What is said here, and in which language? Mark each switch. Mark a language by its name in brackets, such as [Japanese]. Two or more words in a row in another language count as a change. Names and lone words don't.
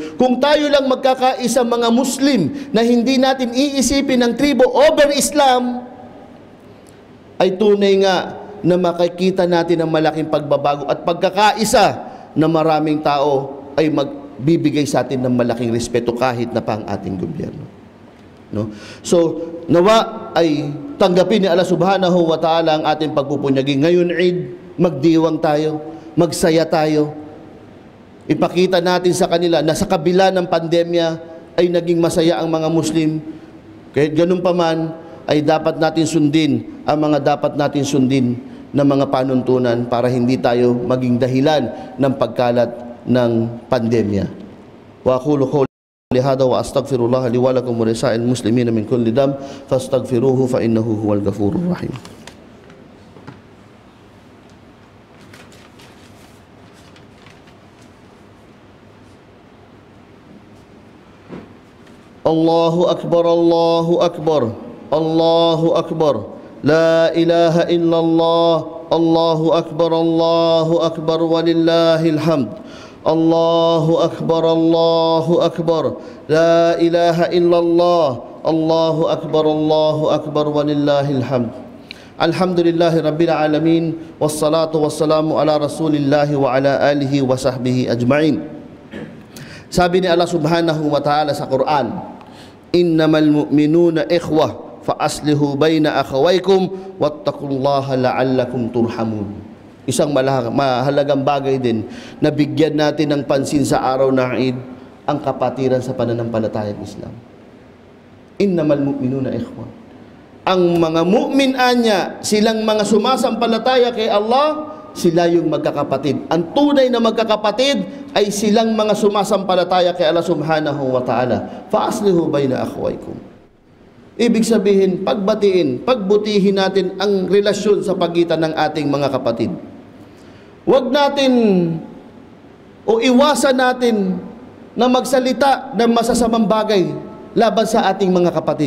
[Filipino] Kung tayo lang magkakaisa mga Muslim na hindi natin iisipin ang tribo over Islam, ay tunay nga na makikita natin ang malaking pagbabago at pagkakaisa na maraming tao ay magbibigay sa atin ng malaking respeto kahit na pa ang ating gobyerno. No? So, nawa ay tanggapin ni Allah [Arabic] سبحانه وتعالى [Filipino] ang ating pagpupunyagi. Ngayon, Eid, magdiwang tayo, magsaya tayo. Ipakita natin sa kanila na sa kabila ng pandemya ay naging masaya ang mga Muslim. Kahit ganun pa man, ay dapat natin sundin ang mga dapat natin sundin na mga panuntunan para hindi tayo maging dahilan ng pagkalat ng pandemya. [Arabic] وأقول قولي هذا وأستغفر الله لي ولكم ولسائر المسلمين من كل ذنب فاستغفروه فإنه هو الغفور الرحيم. الله أكبر، الله أكبر، الله أكبر، لا إله إلا الله، الله أكبر، الله أكبر، ولله الحمد. الله أكبر، الله أكبر، لا إله إلا الله، الله أكبر، ولله الحمد. الحمد لله رب العالمين، والصلاة والسلام على رسول الله وعلى آله وصحبه أجمعين. [Filipino] Sabi ni Allah [Arabic] سبحانه وتعالى [Filipino] sa Quran, [Arabic] إنما المؤمنون إخوة فأصلحوا بين أخويكم واتقوا الله لعلكم ترحمون. [Filipino] Isang mahalagang bagay din na bigyan natin ng pansin sa araw ng Eid ang kapatiran sa pananampalatayang Islam. [Arabic] إنما المؤمنون إخوة. [Filipino] Ang mga mu'min anya, silang mga sumasampalataya kay Allah, sila yung magkakapatid. Ang tunay na magkakapatid ay silang mga sumasampalataya kay Allah [Arabic] سبحانه وتعالى. فأصلحوا بين أخويكم. [Filipino] Ibig sabihin, pagbutihin natin ang relasyon sa pagitan ng ating mga kapatid. Huwag natin o iwasan natin na magsalita ng masasamang bagay laban sa ating mga kapatid.